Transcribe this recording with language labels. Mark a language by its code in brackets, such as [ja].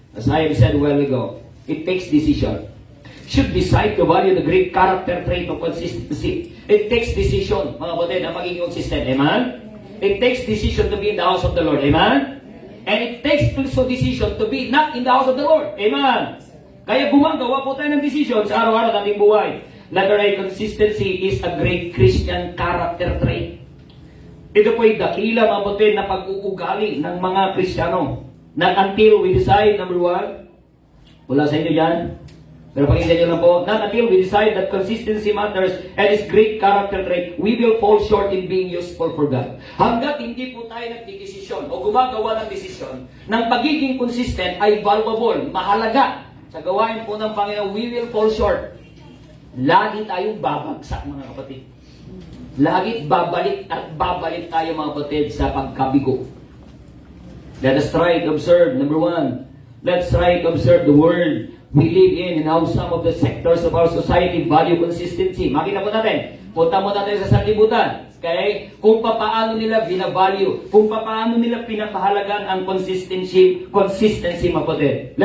[en] As I have said a while ago, it takes decision. Should decide to value the great character trait of consistency. It takes decision, [tl] mga kapatid, na maging [en] consistent. Amen? It takes decision to be in the house of the Lord. Amen? And it takes also decision to be not in the house of the Lord. Amen? [tl] Kaya gumagawa po tayo ng decision sa araw-araw ng ating buhay. [en] Letter A, consistency is a great Christian character trait. [tl] Ito po ay dakila, mga kapatid, na pag-uugali ng mga Kristiyano. [en] Not until we decide, number one, [tl] wala sa inyo yan, pero pakinggan nyo lang po, [en] not until we decide that consistency matters and is great character trait, we will fall short in being useful for God. [tl] Hanggat hindi po tayo nagdidesisyon o gumagawa ng desisyon, ng pagiging consistent ay valuable, mahalaga sa gawain po ng Panginoon, [en] we will fall short. [tl] Lagi tayong babagsak, mga kapatid. Lagi babalik at babalik tayo, mga kapatid, sa pagkabigo. [en] Let us try to observe, number one, let's try to observe the word we live in and how some of the sectors of our society value consistency. [tl] Makita po natin. Punta mo natin sa sanlibutan. Okay? Kung paano nila binavalue, kung paano nila pinapahalagan ang consistency, mapatid.